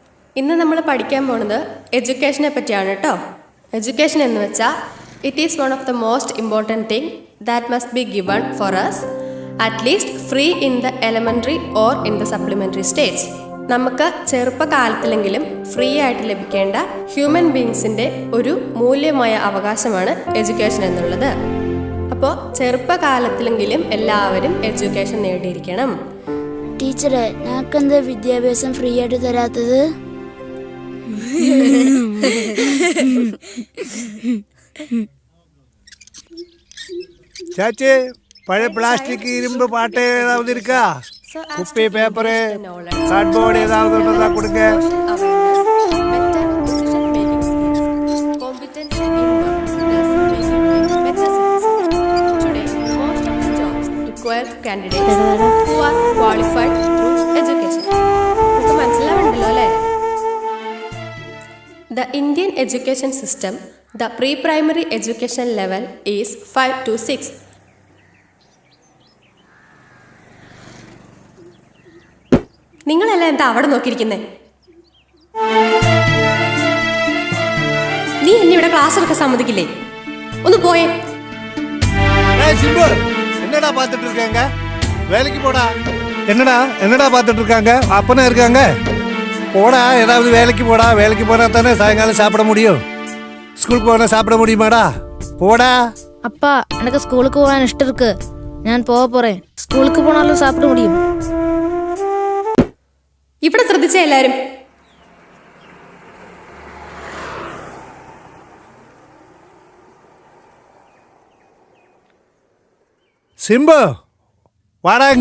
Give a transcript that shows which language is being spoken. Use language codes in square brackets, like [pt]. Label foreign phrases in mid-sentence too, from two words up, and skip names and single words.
[ml] ഇന്ന് നമ്മൾ പഠിക്കാൻ പോണത് എഡ്യൂക്കേഷനെ പറ്റിയാണ് കേട്ടോ. [en] എഡ്യൂക്കേഷൻ [ml] എന്ന് വെച്ചാൽ [en] it is one of the most important thing that must be given for us at least free in the elementary or in the supplementary stage. [ml] നമുക്ക് ചെറുപ്പകാലത്തിലെങ്കിലും ഫ്രീ ആയിട്ട് ലഭിക്കേണ്ട [en] human beings [ml] ഒരു മൂല്യമായ അവകാശമാണ് എഡ്യൂക്കേഷൻ എന്നുള്ളത്. അപ്പോൾ ചെറുപ്പകാലത്തിലെങ്കിലും എല്ലാവരും എഡ്യൂക്കേഷൻ നേടിയിരിക്കണം. ടീച്ചറെ, ഞങ്ങൾക്കെന്താ വിദ്യാഭ്യാസം ഫ്രീ ആയിട്ട് തരാത്തത്? ചാച്ചി, പഴയ പ്ലാസ്റ്റിക് ഇരുമ്പ് പാട്ട് ഏതാവത് ഇരിക്കാ? കുപ്പി, പേപ്പറ്, കാർഡ്ബോർഡ് ഏതാവത് ഉണ്ടെന്നാ കൊടുക്ക. [en] candidates who are qualified through education. [ml] നിങ്ങൾക്ക് മനസ്സിലാവുണ്ടല്ലോ അല്ലേ? [en] The Indian education system, the pre-primary education level is 5 to 6. [ml] നിങ്ങളെല്ലാം എന്താ അവിടെ നോക്കിയിരിക്കുന്നേ? നീ എന്നെ ഇവിടെ ക്ലാസ് എടുക്കാൻ സമ്മതിക്കില്ലേ? ഒന്ന് പോയേ. [ta] என்னடா பாத்துட்டு இருக்காங்க? வேலைக்கு போடா. என்னடா பாத்துட்டு இருக்காங்க? அப்பனா இருக்காங்க. போடா, ஏதாவது வேலைக்கு போடா. வேலைக்கு போனா தானே சாயங்காலம் சாப்பிட முடியும். ஸ்கூலுக்கு போனா சாப்பிட முடியுமாடா? போடா. அப்பா, எனக்கு ஸ்கூலுக்கு போக இஷ்டம் இருக்கு. நான் போக போறேன். ஸ்கூலுக்கு போனாலும் சாப்பிட முடியும். [ml] ഇവിടെ ശ്രദ്ധിച്ചേ എല്ലാരും. [ta] சிம்பு, வாடாங்க.